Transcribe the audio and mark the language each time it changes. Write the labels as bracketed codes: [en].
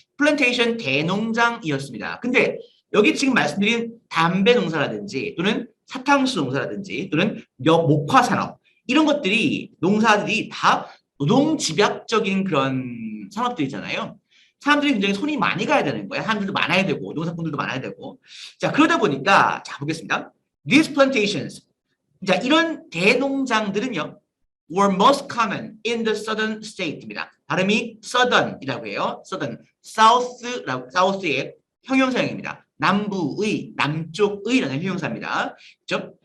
[ko] 플랜테이션 대농장이었습니다. 근데 여기 지금 말씀드린 담배 농사라든지 또는 사탕수 농사라든지 또는 목화 산업 이런 것들이 농사들이 다 노동 집약적인 그런 산업들이잖아요. 사람들이 굉장히 손이 많이 가야 되는 거예요. 사람들도 많아야 되고 농사꾼들도 많아야 되고. 자, 그러다 보니까 자 보겠습니다. [en] These plantations [ko] 자, 이런 대농장들은요. [en] were most common in the southern state입니다. [ko] 발음이 southern이라고 해요. southern, south의 형용사형입니다. 남부의, 남쪽의라는 형용사입니다. 그렇죠?